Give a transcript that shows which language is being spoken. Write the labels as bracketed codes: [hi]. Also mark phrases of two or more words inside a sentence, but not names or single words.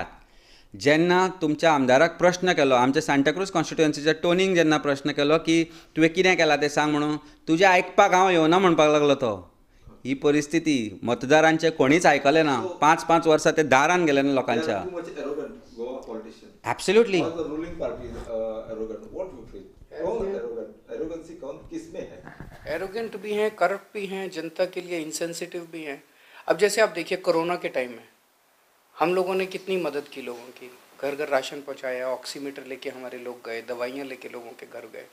[kok] जेन्ना तुमच्या आमदाराक प्रश्न केलो, आमच्या सांताक्रूज कॉन्स्टिट्युएन्सीच्या टोनींग जेन्ना प्रश्न केलो की तुवें कितें केलां तें सांग म्हणून, तुजें आयकपाक हांव येवना म्हणपाक लागलो तो. ही परिस्थिती मतदारांचे कोणीच आयकलें ना. 5-5 वर्सां ते दारान गेले ना लोकांच्या. [hi] एब्सोल्युटली. एरोगेंट भी हैं, करप्ट भी हैं, जनता के लिए इनसेंसिटिव भी हैं. अब जैसे आप देखिए कोरोना के टाइम में हम लोगों ने कितनी मदद की लोगों की, घर घर राशन पहुंचाया, ऑक्सीमीटर लेके हमारे लोग गए, दवाइयाँ लेके लोगों के घर गए.